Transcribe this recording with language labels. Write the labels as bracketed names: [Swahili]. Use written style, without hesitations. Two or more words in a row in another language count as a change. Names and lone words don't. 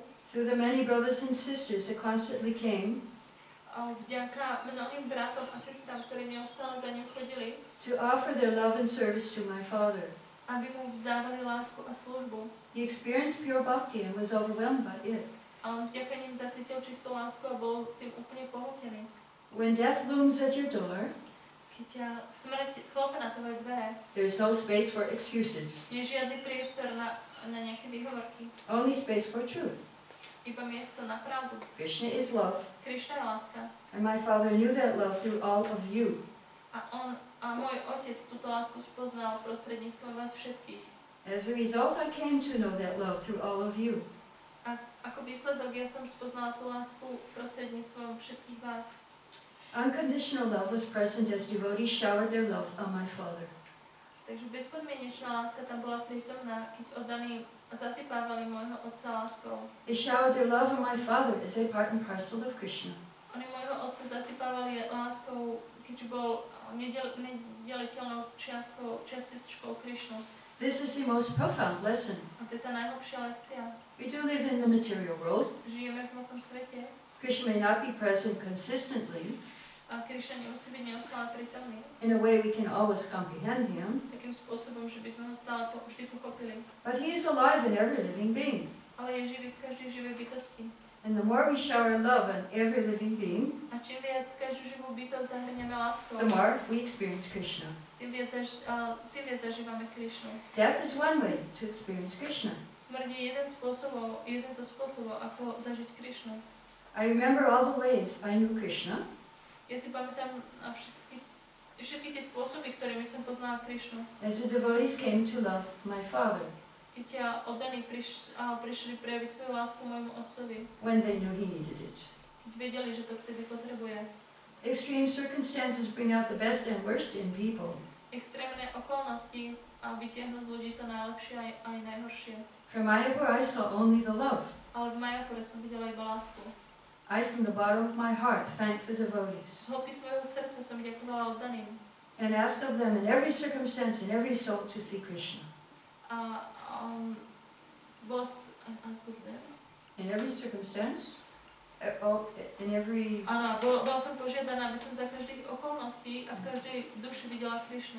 [English] Through the many brothers and sisters that constantly came [Slovak] Vďaka mnohým bratom a sestrám, ktorí neustále za ním chodili, [English] to offer their love and service to my father. [Slovak] aby mu vzdávali lásku a službu. [English] He experienced pure bhakti and was overwhelmed by it. [Slovak] A on vďaka ním zacítil čistú lásku a bol tým úplne pohltený. [English] When death looms at your door, [Slovak] Keď smrť klope na tvoje dvere, [English] there's no space for excuses, [Slovak] nie je žiadny priestor na nejaké výhovorky. [English] only space for truth. [Slovak] Iba miesto na pravdu. [English] Krishna is love, [Slovak] Krišna je láska. [English] and my father knew that love through all of you. [Slovak] A môj otec túto lásku spoznal prostredníctvom vás všetkých. [English] As a result, I came to know that love through all of you. [Slovak] A ako výsledok ja som spoznala tú lásku prostredníctvom všetkých vás. [English] Unconditional love was present as devotees showered their love on my father. [Slovak] Takže bezpodmienečná láska tam bola prítomná, keď oddaní zasypávali môjho otca láskou. [English] They showered their love on my father as a part and parcel of Krishna. [Slovak] Oni môjho otca zasypávali láskou, keďže bol nedeliteľnou čiastičkou Krišnu. [English] This is the most profound lesson. [Slovak] A to je tá najhlbšia lekcia. [English] We do live in the material world. [Slovak] Žijeme v hmotnom svete. [English] Krishna may not be present consistently. [Slovak] A Krišna nemusí byť neustále prítomný. [English] In a way we can always comprehend him. [Slovak] Takým spôsobom, že by sme ho stále vždy pochopili. [English] But he is alive in every living being. [Slovak] Ale je živý v každej živej bytosti. [English] And the more we shower love on every living being, [Slovak] A čím viac každú živú bytosť zahrnieme láskou, [English] the more we experience Krishna. [Slovak] tým viac zažívame Krišnu. [English] Death is one way to experience Krishna. [Slovak] Smrť je jeden zo spôsobov, ako zažiť Krišnu. [English] I remember all the ways I knew Krishna. [Slovak] Ja si pamätám všetky tie spôsoby, ktorými som poznala Krišnu. [English] As the devotees came to love my father, [Slovak] Keď oddaní prišli prejaviť svoju lásku môjmu otcovi, [English] when they knew he needed it. [Slovak] keď vedeli, že to vtedy potrebuje. [English] Extreme circumstances bring out the best and worst in people. [Slovak] Extrémne okolnosti vytiahnu z ľudí to najlepšie aj najhoršie. [English] From Mayapur I saw only the love. [Slovak] Ale v Mayapure som videla iba lásku. [English] I from the bottom of my heart thank the devotees [Slovak] Z hĺbky svojho srdca som ďakovala oddaným. [English] and ask of them in every circumstance, in every soul to see Krishna. In every circumstance, in every... [Slovak] Áno, bola som požiadaná, aby som za každých okolností a v každej duši videla Krišnu.